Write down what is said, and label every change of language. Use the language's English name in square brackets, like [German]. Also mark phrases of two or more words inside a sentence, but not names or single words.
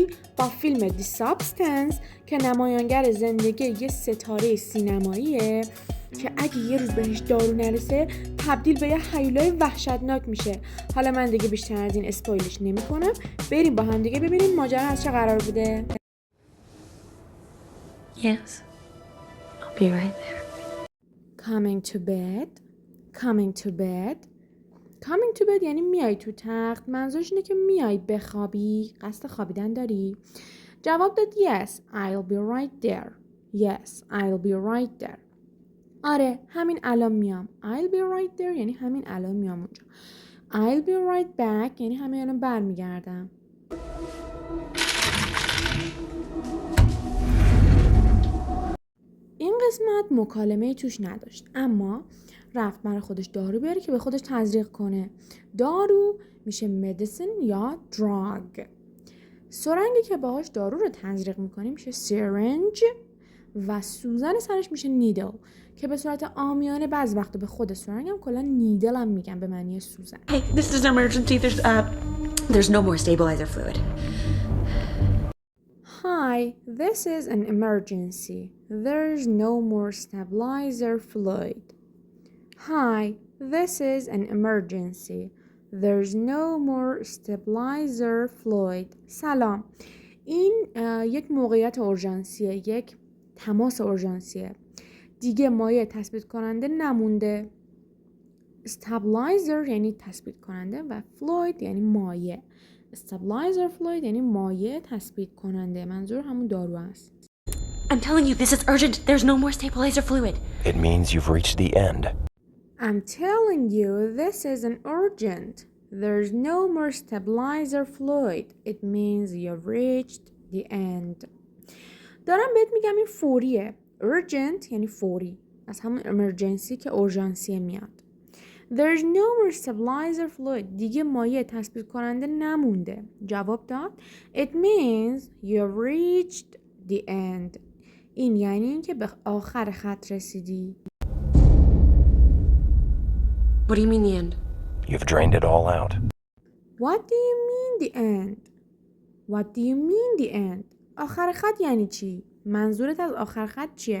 [Persian] با فیلم دی سابستنس که نمایانگر زندگی یه ستاره سینماییه که اگه یه روز بهش دارو نرسه تبدیل به یه هیولای وحشتناک میشه. حالا من دیگه بیشتر از این اسپویلش نمی کنم. بریم با هم دیگه ببینیم ماجرا از چه قرار بوده. [English] Yes, I'll be right there. Coming to bed. Coming to bed. Coming to bed [Persian] یعنی میای تو تخت. منظورش اینه که میای بخوابی. قصد خوابیدن داری؟ جواب داد [English] yes, I'll be right there. Yes, I'll be right there. [Persian] آره همین الان میام. [English] I'll be right there [Persian] یعنی همین الان میام اونجا. [English] I'll be right back [Persian] یعنی همین الان برمیگردم. این قسمت مکالمه توش نداشت اما رفت برای خودش دارو بیاره که به خودش تزریق کنه. دارو میشه medicine یا drug. سرنگی که باهاش دارو رو تزریق میکنیم میشه syringe و سوزن سرش میشه needle که به صورت عامیانه بعض وقتا به خود سرنگ هم کلا needle هم میگن به معنی سوزن. [English] Hey, this is an emergency. There's no more stabilizer fluid. Hi, this is an emergency. There's no more stabilizer fluid. Hi, this is an emergency. There's no more stabilizer fluid. [Persian] سلام. این یک موقعیت اورژانسیه، یک تماس اورژانسیه. دیگه مایع تثبیت کننده نمونده. stabilizer یعنی تثبیت کننده و fluid یعنی مایع. [English] stabilizer fluid [Persian] یعنی مایع تثبیت کننده. منظور همون دارو است. [English] I'm telling you, this is urgent. There's no more stabilizer fluid. It means you've reached the end. I'm telling you, this isn't urgent. There's no more stabilizer fluid. It means you've reached the end. [Persian] دارم بهت میگم این فوریه. Urgent یعنی فوری. از همون emergency که اورژانسیه میاد. [English] There's no more stabilizer fluid. [Persian] دیگه مایع تثبیت کننده نمونده. جواب داد. [English] It means you've reached the end. [Persian] این یعنی این که به آخر خط رسیدی. [English] What do you mean the end? You've drained it all out. What do you mean the end? What do you mean the end? [Persian] آخر خط یعنی چی؟ منظورت از آخر خط چیه؟